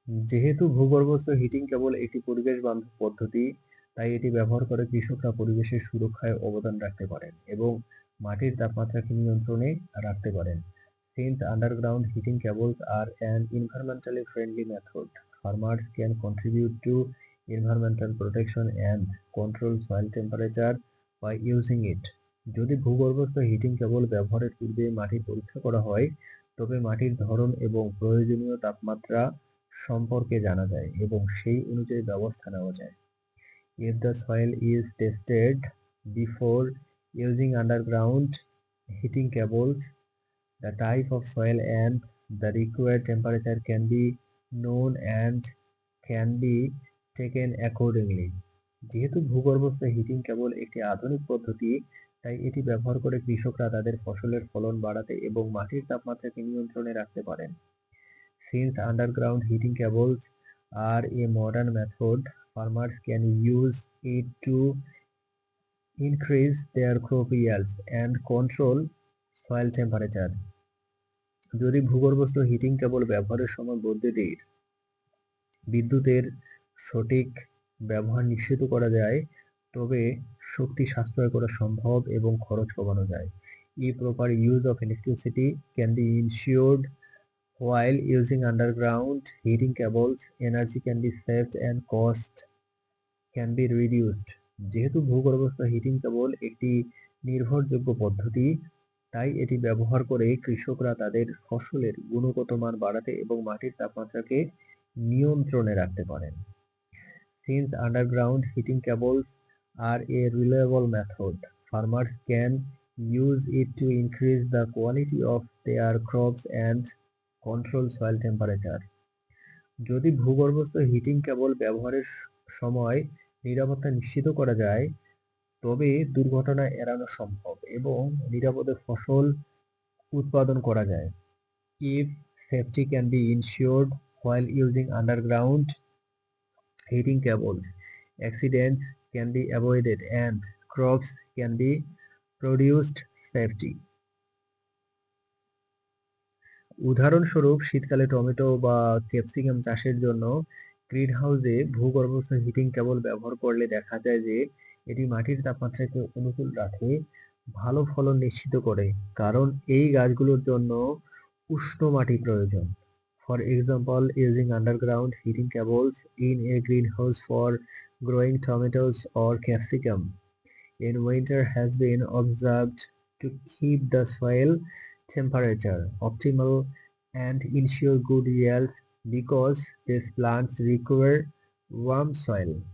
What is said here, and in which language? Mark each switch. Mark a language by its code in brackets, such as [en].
[bn] যেহেতু ভূগর্ভস্থ হিটিং কেবল একটি পরিবেশ বান্ধব পদ্ধতি, তাই এটি ব্যবহার করে কৃষকরা পরিবেশের সুরক্ষায় অবদান রাখতে পারেন এবং মাটির তাপমাত্রাকে নিয়ন্ত্রণে রাখতে পারেন। [en] Since underground heating cables are an environmentally friendly method, farmers can contribute to environmental protection and control soil temperature by using it. [bn] যদি ভূগর্ভস্থ হিটিং কেবল ব্যবহারের পূর্বে মাটির পরীক্ষা করা হয়, তবে মাটির ধরন এবং প্রয়োজনীয় তাপমাত্রা সম্পর্কে জানা যায় এবং সেই অনুযায়ী ব্যবস্থা নেওয়া যায়। [en] If the soil is tested before using underground heating cables, the type of soil and the required temperature can be known and can be taken accordingly. [bn] যেহেতু ভূগর্ভস্থ হিটিং কেবল একটি আধুনিক পদ্ধতি, তাই এটি ব্যবহার করে কৃষকরা তাদের ফসলের ফলন বাড়াতে এবং মাটির তাপমাত্রাকে নিয়ন্ত্রণে রাখতে পারেন। [en] Since underground heating cables are a modern method, farmers can use it to increase their crop yields and control soil temperature. [bn] যদি ভূগর্ভস্থ হিটিং কেবল ব্যবহারের সময় বিদ্যুতের সঠিক ব্যবহার নিশ্চিত করা যায়, তবে শক্তি সাশ্রয় করা সম্ভব এবং খরচ কমানো যায়। [en] Proper use of electricity can be ensured while using underground heating cables. Energy can be saved and cost can be reduced. [bn] যেহেতু ভূগর্ভস্থ হিটিং কেবল একটি নির্ভরযোগ্য পদ্ধতি, তাই এটি ব্যবহার করে কৃষকরা তাদের ফসলের গুণগত মান বাড়াতে এবং মাটির তাপমাত্রাকে নিয়ন্ত্রণে রাখতে পারেন। [en] Since underground heating cables are a reliable method, farmers can use it to increase the quality of their crops and control soil temperature. [bn] যদি ভূগর্ভস্থ হিটিং কেবল ব্যবহারের সময় নিরাপত্তা নিশ্চিত করা যায়, তবে দুর্ঘটনা এড়ানো সম্ভব এবং নিরাপদে ফসল উৎপাদন করা যায়। [en] If safety can be ensured while using underground heating cables, accidents can be avoided and crops can be produced safely. [bn] উদাহরণস্বরূপ, শীতকালে টমেটো বা ক্যাপসিকাম চাষের জন্য গ্রিনহাউসে ভূগর্ভস্থ হিটিং কেবল ব্যবহার করলে দেখা যায় যে এটি মাটির তাপমাত্রাকে অনুকূল রাখে, ভালো ফলন নিশ্চিত করে, কারণ এই গাছগুলোর জন্য উষ্ণ মাটি প্রয়োজন। [en] For example, using underground heating cables in a greenhouse for growing tomatoes or capsicum in winter has been observed to keep the soil temperature optimal and ensure good yields because these plants require warm soil.